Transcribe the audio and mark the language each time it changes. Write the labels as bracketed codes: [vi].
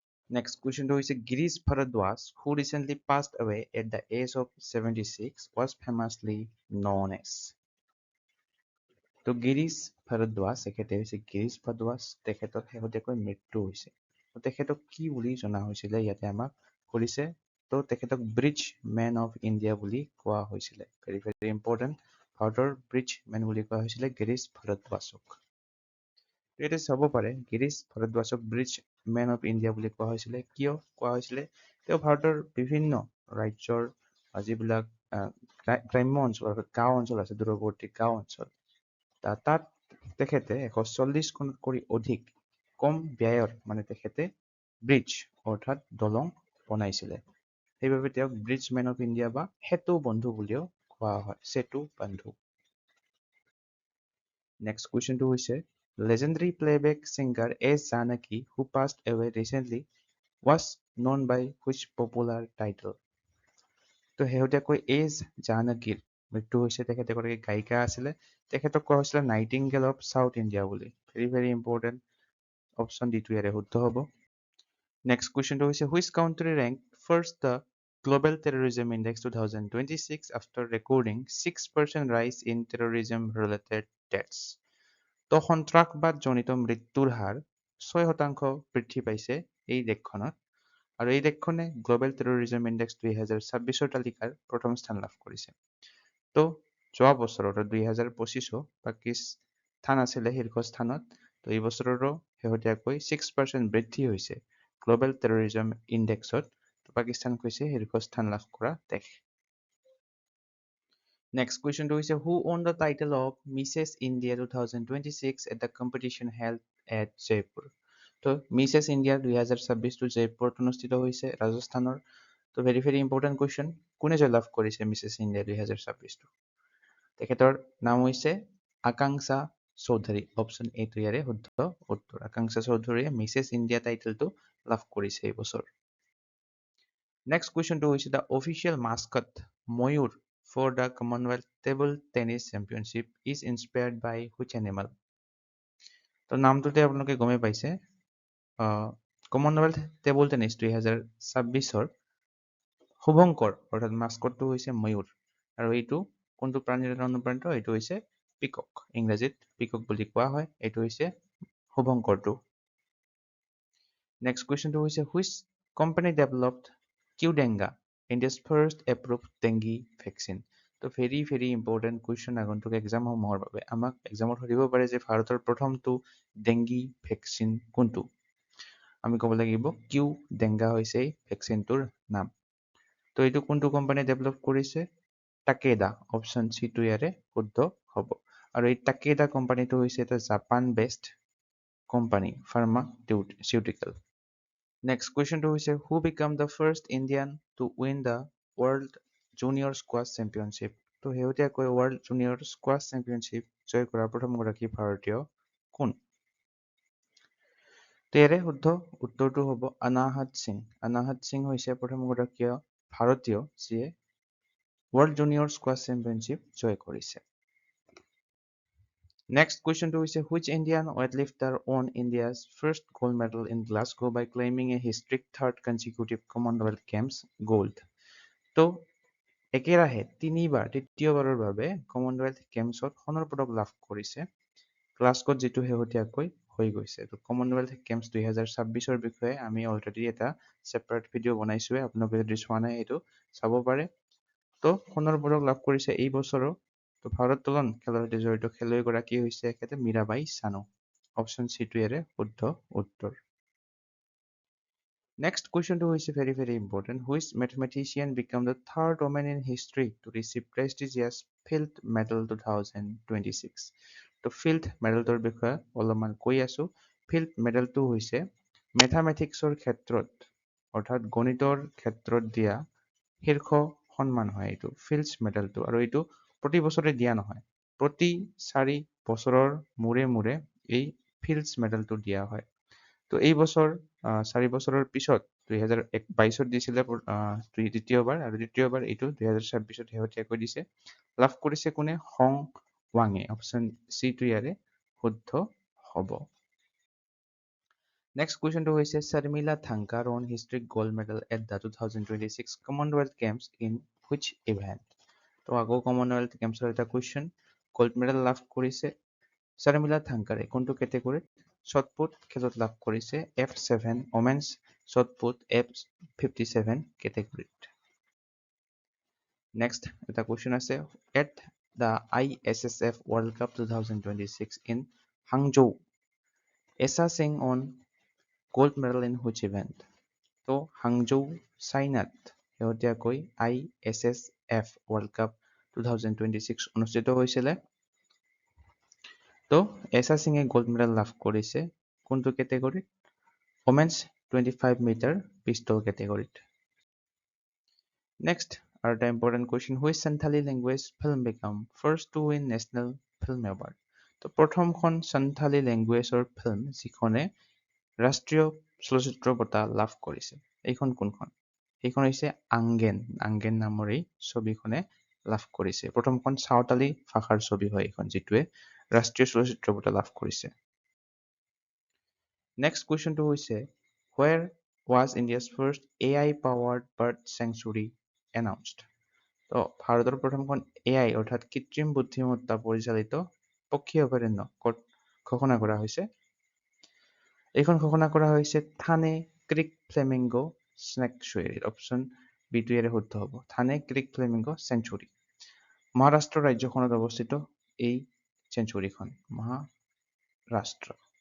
[en] Next question is Girish Bharadwaj, who recently passed away at the age of 76, was famously known as? [as] তো গিৰীশ ভাৰদ্বাজ তেখেতে হৈছে গিৰীশ ভাৰদ্বাজ, তেখেতৰ শেহতীয়াকৈ মৃত্যু হৈছে। তো তেখেতক কি বুলি জনা হৈছিলে ইয়াতে আমাক কৰিছে? তো তেখেতক ব্ৰিজ মেন অফ ইণ্ডিয়া বুলি কোৱা হৈছিলে। [en] very important, [as] ভাৰতৰ ব্ৰিজ মেন বুলি কোৱা হৈছিলে গিৰীশ ভাৰদ্বাজক। ইয়াতে চাব পাৰে Girish ভাৰদ্বাজক bridge man of India বুলি কোৱা হৈছিলে। কিয় কোৱা হৈছিলে? তেওঁ ভাৰতৰ বিভিন্ন ৰাজ্যৰ যিবিলাক গ্ৰাম্য অঞ্চল অৰ্থাৎ গাঁও অঞ্চল আছে, দূৰৱৰ্তী গাঁও অঞ্চল, তাত তেখেতে 140খনতকৈ অধিক কম ব্যয়ৰ তেখেতে ব্ৰিজ অৰ্থাৎ দলং বনাইছিলে। সেইবাবে তেওঁক ব্ৰিজ মেন অফ ইণ্ডিয়া বা সেতু বন্ধু বুলিও কোৱা হয়, সেতু বন্ধু। [en] Next কুৱেশ্যনটো হৈছে legendary playback singer S. Janaki, who passed away recently, was known by which popular title? [as] তো শেহতীয়াকৈ এজ জানকীৰ মৃত্যু হৈছে। তেখেত এগৰাকী গায়িকা আছিলে, তেখেতক কোৱা হৈছিলে নাইটিংগেল অফ চাউথ ইণ্ডিয়া বুলি। [en] very important, [as] অপশ্যন ডিটো ইয়াৰে শুদ্ধ হ'ব। [en] Next কুৱেশ্যনটো হৈছে which country rank first the global terrorism index 2026 after recording 6% rise in terrorism related deaths? [as] তো সন্ত্ৰাসবাদজনিত মৃত্যুৰ হাৰ 6% বৃদ্ধি পাইছে এই দেশখনত, আৰু এই দেশখনে গ্লোবেল টেৰৰিজম ইণ্ডেক্স 2026ৰ তালিকাৰ প্ৰথম স্থান লাভ কৰিছে। তো যোৱা বছৰ অৰ্থাৎ 2025 পাকিস্তান আছিলে শীৰ্ষস্থানত। তো তো এই বছৰৰো শেহতীয়াকৈ 6% বৃদ্ধি হৈছে গ্লোবেল টেৰৰিজম ইণ্ডেক্সত। পাকিস্তান হৈছে শীৰ্ষস্থান লাভ কৰা দেশ। [en] Next question to is who won the title of Mrs. India 2026 at the competition held at Jaipur? [as] তো Mrs. India 2026 to Jaipur অনুষ্ঠিত হৈছে ৰাজস্থানৰ। তো [en] very important question, [as] কোনে জয়লাভ কৰিছে Mrs. India 2026 টো? তেখেতৰ নাম হৈছে আকাংক্ষা চৌধুৰী। অপশ্যন এ টো ইয়াৰে শুদ্ধ উত্তৰ। আকাংক্ষা চৌধুৰীয়ে Mrs. India টাইটেলটো লাভ কৰিছে এই বছৰ। [en] Next question to is the official mascot Mayur for the Commonwealth Table Tennis Championship is inspired by which animal? [as] তো নামটোতে আপোনালোকে গমে পাইছে কমনৱেলথ টেবল টেনিছ 2026ৰ শুভঙ্কৰ অৰ্থাৎ মাস্কটটো হৈছে ময়ূৰ আৰু এইটো কোনটো প্ৰাণীৰ দ্বাৰা অনুপ্ৰাণিত? এইটো হৈছে পিকক। ইংৰাজীত পিকক বুলি কোৱা হয়। এইটো হৈছে শুভঙ্কৰটো। [en] Next কুৱেশ্যনটো হৈছে which company developed Qdenga, India's first approved dengue vaccine? [as] তো [en] very important question [as] আগন্তুক এক্সামসমূহৰ বাবে। আমাক এক্সামত সুধিব পাৰে যে ভাৰতৰ প্ৰথমটো ডেংগি ভেকচিন কোনটো? আমি ক'ব লাগিব Qdenga হৈছে এই ভেকচিনটোৰ নাম। তো এইটো কোনটো কোম্পানী ডেভেলপ কৰিছে? টাকেডা। অপশ্যন চি টো ইয়াৰে শুদ্ধ হ'ব। আৰু এই টাকেডা কোম্পানীটো হৈছে এটা Japan based company pharmaceutical. [en] Next question to is who became the first Indian to win the World Junior Squash Championship? [as] তো শেহতীয়াকৈ World Junior Squash Championship জয় কৰা প্ৰথমগৰাকী ভাৰতীয় কোন? তো ইয়াৰে শুদ্ধ উত্তৰটো হ'ব অনাহত সিং। অনাহত সিং হৈছে প্ৰথমগৰাকী ভাৰতীয় যিয়ে World Junior Squash Championship জয় কৰিছে। [en] Next question to is which Indian weightlifter won India's first gold medal in Glasgow by claiming a historic third consecutive Commonwealth Games gold? [as] তো একেৰাহে তৃতীয়বাৰৰ বাবে কমনৱেলথ গেমছত সোণৰ পদক লাভ কৰিছে গ্লাছগোত, যিটো শেহতীয়াকৈ হৈ গৈছে। তো কমনৱেলথ গেমছ 2026ৰ বিষয়ে আমি অলৰেডি এটা ছেপাৰেট ভিডিঅ' বনাইছোৱে। আপোনালোকে যদি চোৱা নাই এইটো চাব পাৰে। তো সোণৰ পদক লাভ কৰিছে এই বছৰো। তো ভাৰোত্তোলন খেলৰ সৈতে জড়িত খেলুৱৈগৰাকী হৈছে এখেতে মীৰাবাই চানু। অপশ্যন চি টো ইয়াৰে শুদ্ধ উত্তৰ। [en] Next question to is very important. Which mathematician became the third woman in history to receive prestigious Fields Medal 2026? [as] তো ফিল্ড মেডেলটোৰ বিষয়ে অলপমান কৈ আছো। ফিল্ড মেডেলটো হৈছে মেথামেটিক্সৰ ক্ষেত্ৰত অৰ্থাৎ গণিতৰ ক্ষেত্ৰত দিয়া শীৰ্ষ সন্মান হয় এইটো ফিল্ডছ মেডেলটো। আৰু এইটো প্ৰতি বছৰে দিয়া নহয়, প্ৰতি 4 বছৰৰ মূৰে এই ফিল্ডছ মেডেলটো দিয়া হয়। তো এই বছৰ 4 বছৰৰ পিছত 2022ত দিছিলে দ্বিতীয়বাৰ, আৰু দ্বিতীয়বাৰ এইটো 2026ত শেহতীয়াকৈ দিছে। লাভ কৰিছে কোনে? হং ৱাঙে। অপশ্যন চি টো ইয়াৰে শুদ্ধ হ'ব। [en] Next question to হৈছে Sharmila Thankar won historic gold medal at the 2026 Commonwealth Games in which event? [as] তো আকৌ কমনৱেলথ গেমছৰ এটা কুৱেশ্যন। গ'ল্ড মেডেল লাভ কৰিছে শৰ্মিলা থাংকাৰে কোনটো কেটেগৰীত? শ্বটপুট খেলত লাভ কৰিছে F7 women's shot put F57 কেটেগৰীত। [en] Next এটা question আছে at the ISSF World Cup 2026 in Hangzhou, Esa Singh won gold medal in which event? [as] তো হাংজৌ চাইনাত শেহতীয়াকৈ ISSF World Cup 2026 অনুষ্ঠিত হৈছিলে। তো এছা সিঙে গোল্ড মেডেল লাভ কৰিছে কোনটো কেটেগৰীত? [en] Women's 25 metre pistol কেটেগৰীত। Next [as] আৰু এটা [en] Important question, which Santhali language film become first to win national film award? [as] তো প্ৰথমখন সান্থালী লেংগুৱেজৰ ফিল্ম যিখনে ৰাষ্ট্ৰীয় চলচ্চিত্ৰ বঁটা লাভ কৰিছে এইখন কোনখন? সেইখন হৈছে আংগেন। আংগেন নামৰ এই ছবিখনে লাভ কৰিছে। প্ৰথমখন চাওতালী ভাষাৰ ছবি হয় এইখন, যিটোৱে ৰাষ্ট্ৰীয় চলচ্চিত্ৰ বঁটা লাভ কৰিছে। [en] Next কুৱেশ্যনটো হৈছে where was India's first AI powered bird sanctuary announced? [as] তো ভাৰতৰ প্ৰথমখন AI অৰ্থাৎ কৃত্ৰিম বুদ্ধিমত্তা পৰিচালিত পক্ষী অভয়াৰণ্য ক'ত ঘোষণা কৰা হৈছে? এইখন ঘোষণা কৰা হৈছে থানে Crick flamingo sanctuary. Option B টো ইয়াৰে শুদ্ধ হ'ব। থানে ক্ৰিক ফ্লেমিংগো চেংচুৱেৰী মহাৰাষ্ট্ৰ ৰাজ্যখনত অৱস্থিত এই চেংচুৱেৰীখন মহাৰাষ্ট্ৰ।